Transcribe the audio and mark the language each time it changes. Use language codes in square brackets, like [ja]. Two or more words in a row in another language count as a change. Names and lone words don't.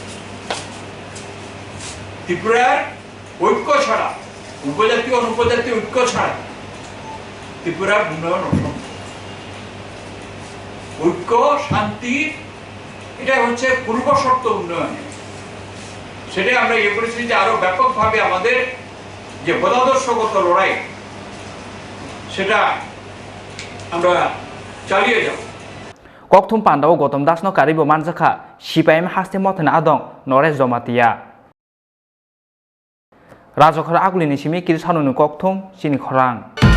[bn] ত্রিপুরার ঐক্য ছাড়া উপজাতি অনুপজাতি ঐক্য ছাড়া ত্রিপুরার উন্নয়ন অসম্ভব ঐক্য শান্তি এটা হচ্ছে পূর্ব শর্ত উন্নয়নে সেটাই আমরা ইয়ে করেছি যে আরো ব্যাপকভাবে আমাদের যে মতাদর্শগত লড়াই সেটা আমরা চালিয়ে যাব [trp] Goutam Pandao Goutam das no karibo manjaka CPIM haste mothana adong nore jomatia Rajokhara agulini simi kiri sanunu Goutam Chini Khorang